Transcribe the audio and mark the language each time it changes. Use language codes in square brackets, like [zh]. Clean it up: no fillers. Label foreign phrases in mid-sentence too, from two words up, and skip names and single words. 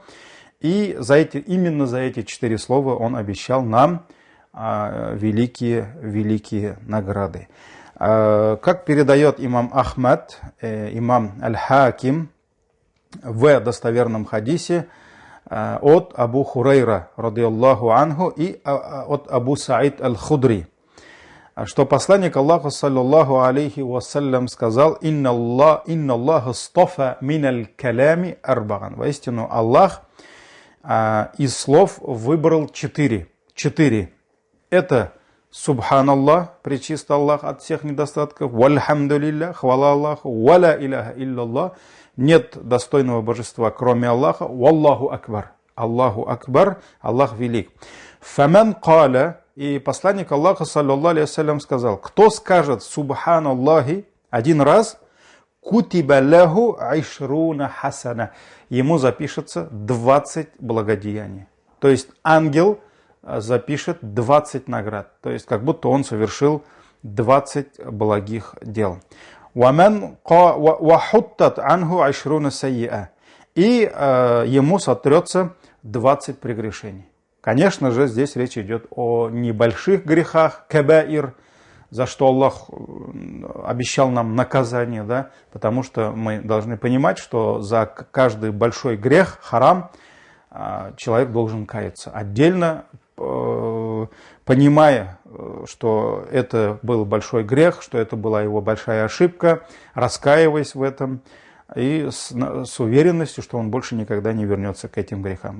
[ru] И именно за эти 4 слова Он обещал нам великие награды. Как передает имам Ахмад, имам Аль-Хаким в достоверном хадисе от Абу Хурайра, [ar] رضي الله عنه, [ru] и от Абу Саид Аль-Худри, что посланник Аллаха, [ar] صلى الله عليه وسلم, [ru] сказал: [ar] «إن الله اصطفى من الكلام أربعا». [ru] Воистину, Аллах из слов выбрал 4. Это субханаллах, пречист Аллах от всех недостатков, вальхамдулилля, хвала Аллаху, [ar] ولا إله إلا الله, [ru] нет достойного божества, кроме Аллаха, [ar] والله أكبر, [ru] Аллах велик. [ar] فمن قال, [ru] и посланник Аллаха, [ar] صلى الله عليه وسلم, [ru] сказал: кто скажет субханаллахи 1 раз, [ar] كتب له عشرون حسنة, [ru] ему запишется 20 благодеяний. То есть ангел запишет 20 наград. То есть как будто он совершил 20 благих дел. [ar] وَحُطَّتْ عَنْهُ عَشْرُونَ سَيِّئَةً, [ru] и ему сотрется 20 прегрешений. Конечно же, здесь речь идет о небольших грехах, кабаир, за что Аллах обещал нам наказание, да? Потому что мы должны понимать, что за каждый большой грех, харам, человек должен каяться отдельно, понимая, что это был большой грех, что это была его большая ошибка, раскаиваясь в этом и с уверенностью, что он больше никогда не вернется к этим грехам.